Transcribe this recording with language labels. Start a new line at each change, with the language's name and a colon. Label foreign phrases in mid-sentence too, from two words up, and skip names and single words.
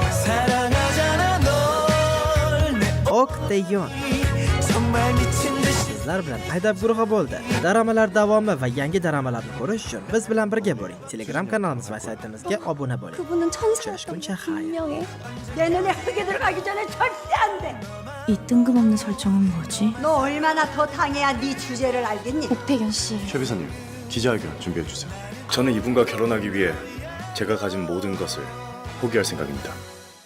Uzbek: Oktayyon. sizlar bilan Aydab guruhi bo'ldi. Dramalar davomi va yangi dramalarni ko'rish uchun biz bilan birga bo'ling. Telegram kanalimiz va saytimizga obuna bo'ling.
Korean: 그분은 천사였던
Uzbek: Uchrashguncha xayr.
Korean: 분명해. 내 눈에 흙이 들어가기 전에 절대 안 돼. 이 뜬금없는 설정은 뭐지? 너 얼마나 더 당해야 네 주제를 알겠니? 옥태견 씨. 최 비서님, 기자회견 준비해 주세요. 저는 이분과 결혼하기 위해 제가 가진 모든 것을 포기할 생각입니다.